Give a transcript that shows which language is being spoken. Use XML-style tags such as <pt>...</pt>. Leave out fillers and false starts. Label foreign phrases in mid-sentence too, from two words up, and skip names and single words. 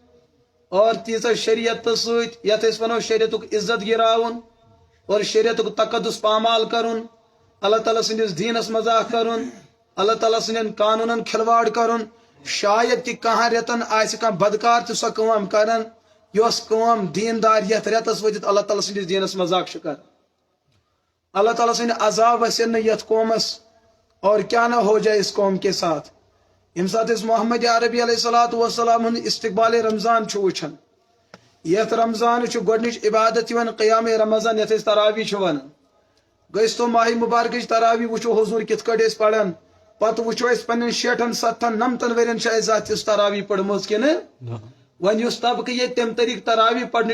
<ks>اور تیٖژاہ شریعتس سۭتۍ یتھ أسۍ ونو شریعتُک عزت گراوُن اور شریعتُک تقدس پامال کرُن اللہ تعالیٰ سٕنٛدِس دیٖنس مذاق کرُن اللہ تعالیٰ سٕنٛدٮ۪ن قانوٗنن کھلواڑ کرُن شاید کہ کانٛہہ رٮ۪تن آسہِ کانٛہہ بدکار تہِ سۄ کٲم کران یۄس کٲم دیندار یتھ رٮ۪تس وٲتِتھ اللہ تعالیٰ سٕنٛدِس دیٖنس مذاق چھُ کران اللہ تعالیٰ سٕنٛدِ عذاب وسن نہٕ یتھ قومس</ks> <ur>اور کیا نہ ہو جائے اس قوم کے ساتھ</ur> <ks>ییٚمہِ ساتہٕ أسۍ محمد عربی</ks> <ar>علیہ الصلوۃ والسلام</ar> <ks>ہُنٛد استقبال رمضان چھُ وٕچھان یتھ رمضان چھُ گۄڈنِچ عبادت یِوان قیام رمضان یتھ أسۍ تراوی چھِ ونان گٔژھۍ تو ماہ مبارکٕچ تراوی وٕچھو حضوٗر کِتھ کٲٹھۍ ٲسۍ پران پتہٕ وٕچھو أسۍ پننٮ۪ن 60 70 90 ؤرین چھِ اَسہِ زانٛہہ تِژھ تراوی پٔرمٕژ کِنہٕ وۄنۍ یُس طبقہٕ ییٚتہِ تمہِ طریٖقہٕ تراوی پرنٕچ</ks>